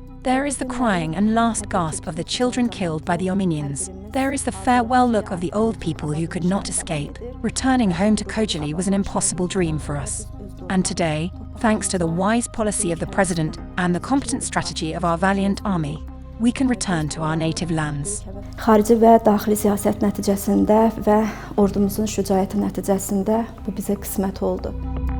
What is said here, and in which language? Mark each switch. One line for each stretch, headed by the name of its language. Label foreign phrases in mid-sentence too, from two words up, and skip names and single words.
English: There is the crying and last gasp of the children killed by the Armenians. There is the farewell look of the old people who could not escape. Returning home to Khojaly was an impossible dream for us. And today, thanks to the wise policy of the president and the competent strategy of our valiant army, we can return to our native lands.
Azerbaijani: Xarici və daxili siyasət nəticəsində və ordumuzun şücaəti nəticəsində bu bizə qismət oldu.